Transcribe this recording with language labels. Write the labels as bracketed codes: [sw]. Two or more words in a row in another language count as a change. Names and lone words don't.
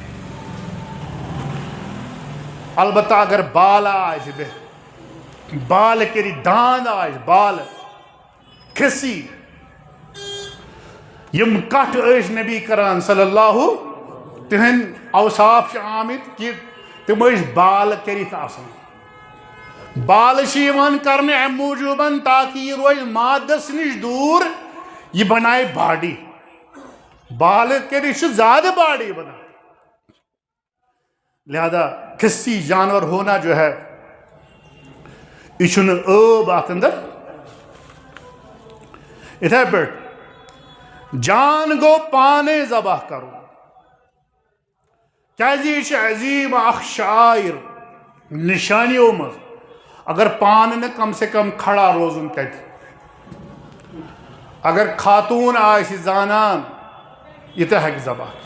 [ks] البتہ اگر بالہٕ آسہِ بالہٕ کٔرِتھ داند آسہِ بالہٕ کھسی یم کٹھ ٲسۍ نبی کران [ar] صلی اللہ [ks] تِہنٛدۍ اوصاف چھِ آمٕتۍ کہِ تِم ٲسۍ بالہٕ کٔرِتھ آسان. بالہٕ چھِ یِوان کرنہٕ اَمہِ موٗجوٗبن تاکہِ یہِ روزِ مادس نِش دوٗر، یہ بنائے باڈی. بالہٕ کٔرِتھ چھِ زیادٕ باڈی بنان. لہذا کھسی [ur] جانور ہونا جو ہے [ks] یہ چھُنہٕ ٲب اتھ اندر. اِتھے پٲٹھۍ جان گوٚو پانے ذبح کرُن کیازِ یہِ چھِ عظیٖم اکھ شاعر نشانیو منٛز. اگر پانہٕ نہٕ [ur] کم سے کم کھڑا [ks] روزُن تتہِ، اگر خاتوٗن آسہِ زانان یہِ تہِ ہیٚکہِ ذبح.